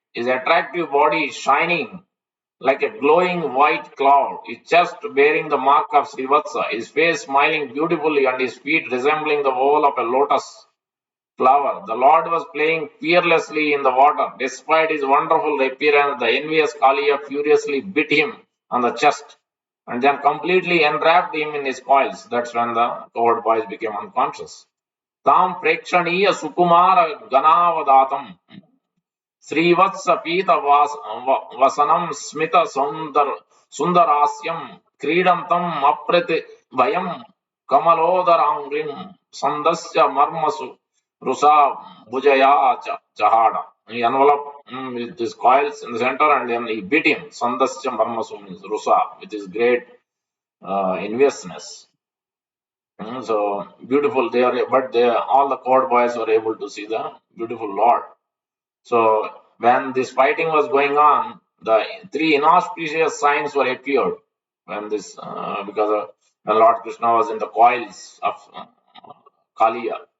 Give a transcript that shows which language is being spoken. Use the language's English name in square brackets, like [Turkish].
[English] His attractive body shining like a glowing white cloud, his chest bearing the mark of Srivatsa, his face smiling beautifully, and his feet resembling the oval of a lotus. flower. The Lord was playing fearlessly in the water. Despite his wonderful appearance, the envious Kaliya furiously bit him on the chest and then completely enwrapped him in his coils. That's when the coward boys became unconscious. [Sanskrit] Tam prekshaniya sukumara ganavadatam Srivatsa पीत वसनम स्मित सुंदरास्यम क्रीडंतम अप्रति भयम कमलोदरांग्रिम संदस्य मर्मसु Rusha भुजया चहाड़. [English] He enveloped with his coils in the center and then he beat him. [Sanskrit] Sandasya marmasu [English] means rusa, with his great enviousness. So beautiful they are, but all the court boys were able to see the beautiful Lord. So when this fighting was going on, the three inauspicious signs were appeared when this because when Lord Krishna was in the coils of Kaliya.